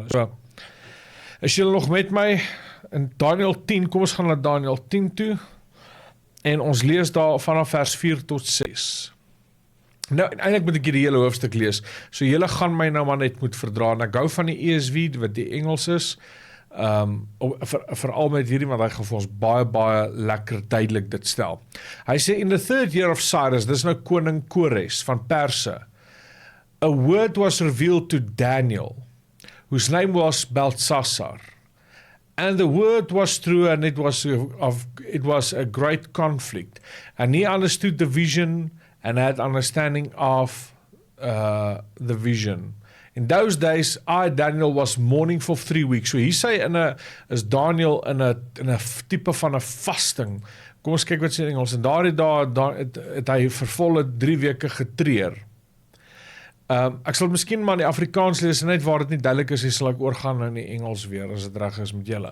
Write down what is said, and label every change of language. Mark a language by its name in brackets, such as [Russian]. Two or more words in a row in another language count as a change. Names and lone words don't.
[Afrikaans] So, is julle nog met my in Daniël 10, kom ons gaan na Daniël 10 toe, en ons lees daar vanaf vers 4 tot 6. Nou, en eintlik moet ek die hele hoofstuk lees, so julle gaan my nou maar net moet verdra, en ek hou van die ESV, wat die Engels is, veral met hierdie, want hy gaan vir ons baie lekker duidelik dit stel. Hy sê, [English] in the third year of Cyrus, [Afrikaans] dis nou koning Kores van Perse, [English] a word was revealed to Daniel, whose name was Belshazzar. And the word was true, and it was a great conflict. And he understood the vision and had understanding of the vision. In those days, I, Daniel, was mourning for 3 weeks. [Afrikaans] So hier sê is Daniel in 'n tipe van 'n vasting. Kom ons kyk wat sê in Engels. En daardie dae het hy vir volle 3 weke getreur. Ek sal miskien maar in die Afrikaans lees, en net waar dit nie duidelik is, sal ek oorgaan in die Engels weer, as dit reg is met julle.